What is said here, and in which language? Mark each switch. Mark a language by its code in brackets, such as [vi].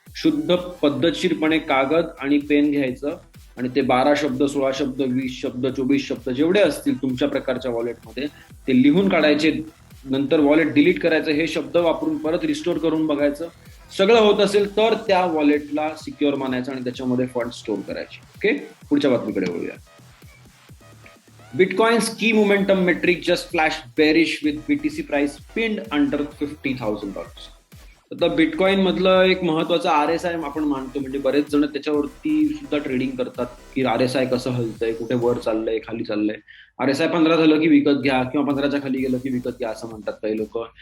[mr] शुद्ध पद्धतशीरपणे कागद आणि पेन घ्यायचं आणि ते 12 शब्द, 16 शब्द, 20 शब्द, 24 शब्द जेवढे असतील तुमच्या प्रकारच्या वॉलेटमध्ये ते लिहून काढायचे. नंतर वॉलेट डिलीट करायचं, हे शब्द वापरून परत रिस्टोर करून बघायचं. सगळं होत असेल तर त्या वॉलेटला सिक्युअर मानायचं आणि त्याच्यामध्ये फंड स्टोअर करायचे. ओके, पुढच्या बातमीकडे वळूया. [en] Bitcoin's key momentum metric just flashed bearish with BTC price pinned under $50,000. [mr] आता बिटकॉइन मधलं एक महत्वाचं RSI आपण मानतो, म्हणजे बरेच जण त्याच्यावरती सुद्धा ट्रेडिंग करतात की RSI कसं हलतंय, कुठे वर चाललंय, खाली चाललंय. RSI 15 झालं की विकत घ्या, किंवा 15च्या खाली गेलं की विकत घ्या असं म्हणतात काही लोक.